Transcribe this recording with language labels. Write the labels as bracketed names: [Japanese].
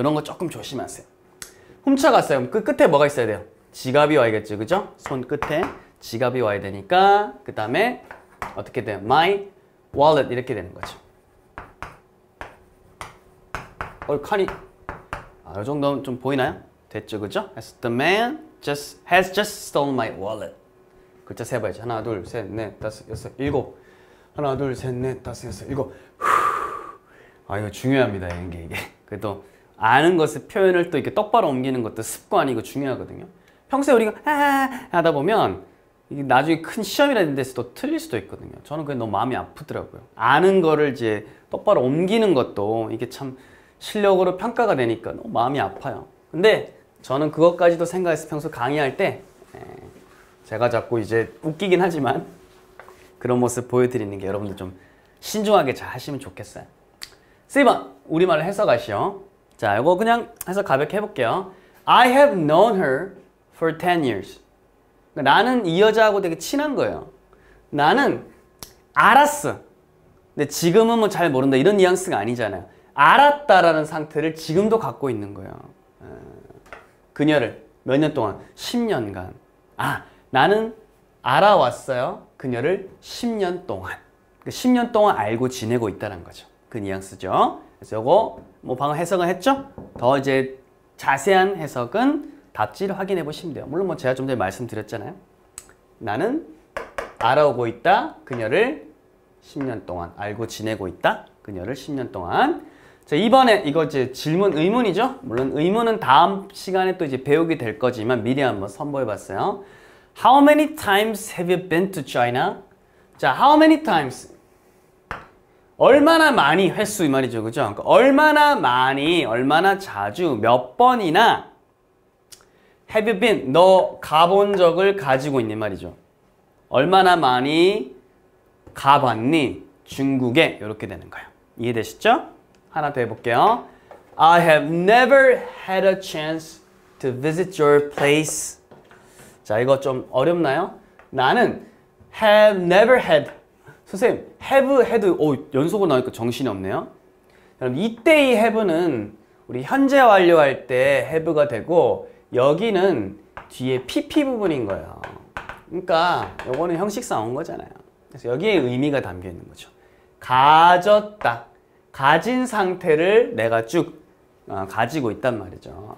[Korean] 이런 거 조금 조심하세요. 훔쳐갔어요. 그 끝에 뭐가 있어야 돼요? 지갑이 와야겠죠. 그죠? 손 끝에 지갑이 와야 되니까 그 다음에 어떻게 돼요? [English] my wallet [Korean] 이렇게 되는 거죠. 칸이 이 정도면 좀 보이나요? 됐죠. 그죠? [English] The man has just stolen my wallet. [Korean] 글자 세봐야지. 하나, 둘, 셋, 넷, 다섯, 여섯, 일곱. 하나, 둘, 셋, 넷, 다섯, 여섯, 일곱. 이거 중요합니다. 이게. 그래도 아는 것을 표현을 또 이렇게 똑바로 옮기는 것도 습관이고 중요하거든요. 평소에 우리가 하다 보면 이게 나중에 큰 시험이라는 데서 또 틀릴 수도 있거든요. 저는 그게 너무 마음이 아프더라고요. 아는 거를 이제 똑바로 옮기는 것도 이게 참 실력으로 평가가 되니까 너무 마음이 아파요. 근데 저는 그것까지도 생각해서 평소 강의할 때 제가 자꾸 이제 웃기긴 하지만 그런 모습 보여드리는 게 여러분들 좀 신중하게 잘 하시면 좋겠어요. C번 우리말로 해석하시오. 자, 이거 그냥 해석 가볍게 해볼게요. [English] I have known her for 10 years. [Korean] 그러니까 나는 이 여자하고 되게 친한 거예요. 나는 알았어. 근데 지금은 뭐 잘 모른다 이런 뉘앙스가 아니잖아요. 알았다라는 상태를 지금도 갖고 있는 거예요. 그녀를 몇 년 동안? 10년간. 나는 알아왔어요. 그녀를 10년 동안. 10년 동안 알고 지내고 있다는 거죠. 그 뉘앙스죠. 그래서 요거 뭐 방금 해석을 했죠? 더 이제 자세한 해석은 답지를 확인해 보시면 돼요. 물론 뭐 제가 좀 전에 말씀드렸잖아요. 나는 알아오고 있다. 그녀를 10년 동안 알고 지내고 있다. 그녀를 10년 동안. 자, 이번에 이거 이제 질문 의문이죠? 물론 의문은 다음 시간에 또 이제 배우게 될 거지만 미리 한번 선보여 봤어요. [English] How many times have you been to China? [Korean] 자, [English] how many times? [Korean] 얼마나 많이 횟수 이 말이죠. 그죠? 그러니까 얼마나 많이, 얼마나 자주, 몇 번이나 [English] have you been? [Korean] 너 가본 적을 가지고 있는 말이죠. 얼마나 많이 가봤니? 중국에 이렇게 되는 거예요. 이해되시죠? 하나 더 해볼게요. [English] I have never had a chance to visit your place. [Korean] 자, 이거 좀 어렵나요? 나는 [English] have never had. [Korean] 선생님, [English] have had. [Korean] 연속으로 나오니까 정신이 없네요. 그럼 이때의 have는 우리 현재 완료할 때 have가 되고 여기는 뒤에 PP 부분인 거예요. 그러니까 요거는 형식상 온 거잖아요. 그래서 여기에 의미가 담겨 있는 거죠. 가졌다. 가진 상태를 내가 쭉 가지고 있단 말이죠.